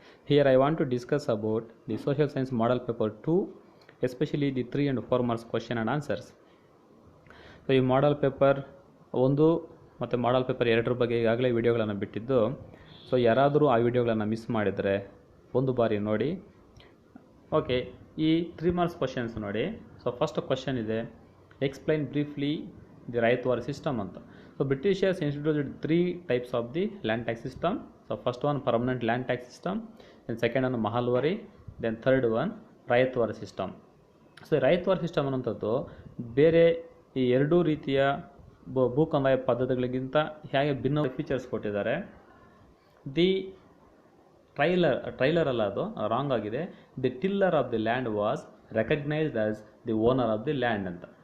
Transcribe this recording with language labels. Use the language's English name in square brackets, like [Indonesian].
[English] Here I want to discuss about the social science model paper 2, especially the 3 and 4 marks question and answers. [Kannada] So ಈ ಮಾಡಲ್ paper 1 ಮತ್ತು ಮಾಡಲ್ paper 2 ಬಗ್ಗೆ ಈಗಾಗಲೇ ವಿಡಿಯೋಗಳನ್ನು ಬಿಟ್ಟಿದ್ದು. So ಯಾರಾದರೂ ಆ ವಿಡಿಯೋಗಳನ್ನು ಮಿಸ್ ಮಾಡಿದರೆ ಒಂದು ಬಾರಿ ನೋಡಿ. ಓಕೆ, ಈ 3 marks ಕ್ವಶನ್ಸ್ ನೋಡಿ. ಸೊ ಫಸ್ಟ್ ಕ್ವಶನ್ ಇದೆ, [English] explain briefly the ryotwari system [Kannada] ಅಂತ. [English] So Britishers introduced 3 types of the land tax system. So first one permanent land tax system, then second one Mahalwari, then third one Rayatwar system. So Rayatwar system [Kannada] ಅನ್ನುವಂಥದ್ದು ಬೇರೆ ಈ ಎರಡೂ ರೀತಿಯ ಭೂ ಕಂದಾಯ ಪದ್ಧತಿಗಳಿಗಿಂತ ಹೇಗೆ ಭಿನ್ನ ಫೀಚರ್ಸ್ ಕೊಟ್ಟಿದ್ದಾರೆ. ದಿ ಟ್ರೈಲರ್ ಅಲ್ಲ, ಅದು ರಾಂಗ್ ಆಗಿದೆ. [English] The tiller of the land was recognised as the owner of the land ಅಂತ.